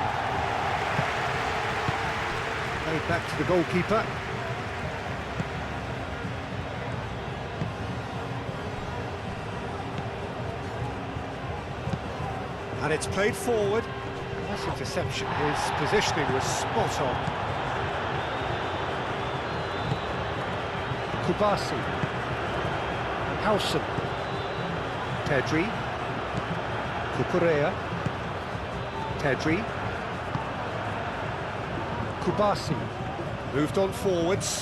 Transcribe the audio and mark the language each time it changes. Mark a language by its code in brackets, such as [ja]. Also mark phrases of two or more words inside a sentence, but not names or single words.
[en] Played back to the goalkeeper. And it's played forward. Nice interception. His positioning was spot on. Kubasi. Howson. Pedri. Cucurella. Pedri. Kubasi. Moved on forwards.